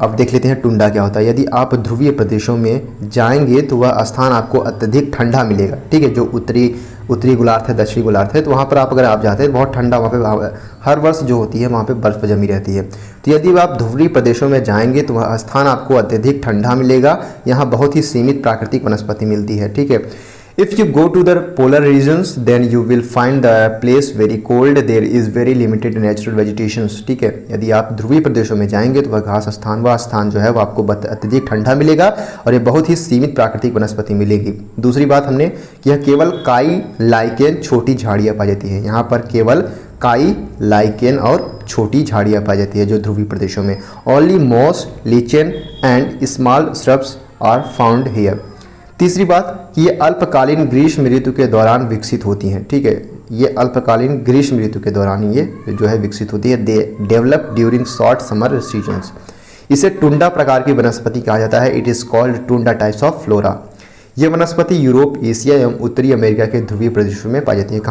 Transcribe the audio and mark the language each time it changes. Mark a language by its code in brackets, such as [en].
[hi] अब देख लेते हैं टुंडा क्या होता है। यदि आप ध्रुवीय प्रदेशों में जाएंगे तो वह स्थान आपको अत्यधिक ठंडा मिलेगा, ठीक है। जो उत्तरी गोलार्ध है, दक्षिणी गोलार्ध है, तो वहाँ पर अगर आप जाते हैं बहुत ठंडा, वहाँ पे हर वर्ष जो होती है वहाँ पे बर्फ़ जमी रहती है। तो यदि आप ध्रुवीय प्रदेशों में जाएंगे तो वह स्थान आपको अत्यधिक ठंडा मिलेगा। यहाँ बहुत ही सीमित प्राकृतिक वनस्पति मिलती है, ठीक है। [en] If you go to the polar regions, then you will find the place very cold. There is very limited natural vegetations. [hi] ठीक है, यदि आप ध्रुवीय प्रदेशों में जाएंगे तो वह स्थान जो है वो आपको अत्यधिक ठंडा मिलेगा और ये बहुत ही सीमित प्राकृतिक वनस्पति मिलेगी। दूसरी बात हमने कि यह केवल काई, लाइकेन, छोटी झाड़ियाँ पाई जाती है। यहाँ पर केवल काई, लाइकेन और छोटी झाड़ियाँ पाई जाती है जो ध्रुवीय प्रदेशों में। [en] Only moss, lichen and small shrubs are found here. [hi] तीसरी बात कि ये अल्पकालीन ग्रीष्म ऋतु के दौरान विकसित होती हैं, ठीक है। ये अल्पकालीन ग्रीष्म ऋतु के दौरान ये जो है विकसित होती है। [en] They develop during short summer seasons. [hi] इसे टुंडा प्रकार की वनस्पति कहा जाता है। [en] It is called tundra types of flora. [hi] ये वनस्पति यूरोप, एशिया एवं उत्तरी अमेरिका के ध्रुवीय प्रदेशों में पाई जाती है।